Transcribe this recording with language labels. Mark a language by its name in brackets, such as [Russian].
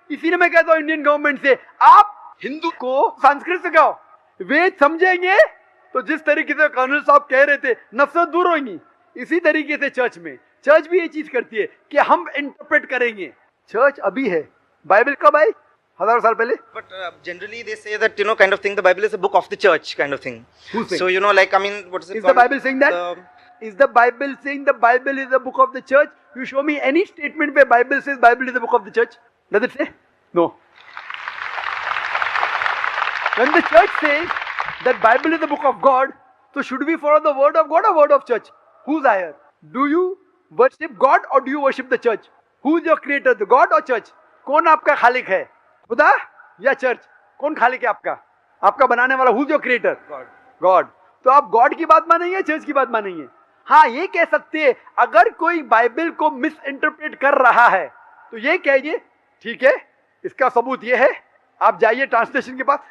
[Hindi] इसीलिए मैं कहता हूँ इंडियन गवर्नमेंट से, आप हिंदू को संस्कृत सिखाओ. वेद समझेंगे तो जिस तरीके से कर्नल साहब कह रहे थे, नफरत दूर होगी. इसी तरीके से चर्च भी ये चीज करती है कि हम इंटरप्रेट करेंगे. चर्च अभी है, बाइबल कब आई? हजारों साल पहले. [English] But generally they say that, kind of thing, the Bible is a book of the church kind of thing. Who's saying? So, what is it Is called? the Bible saying that? Is the Bible saying the Bible is the book of the church? You show me any statement where Bible says Bible is the book of the church. Does it say? No. When the church says that Bible is the book of God, so should we follow the word of God or word of church? Who's higher? Do you worship God or do you worship the church? Who's your creator, the God or church? [Hindi] कौन आपका खालिक है, खुदा या church? कौन खालिक है आपका? आपका बनाने वाला? [English] Who's your creator? God. [Hindi] तो आप गॉड की बात मानेंगे, चर्च की बात मानेंगे? हाँ, ये कह सकते हैं अगर कोई बाइबल को मिस इंटरप्रेट कर रहा है तो ये कहिए ठीक है, इसका सबूत ये है, आप जाइए ट्रांसलेशन के पास.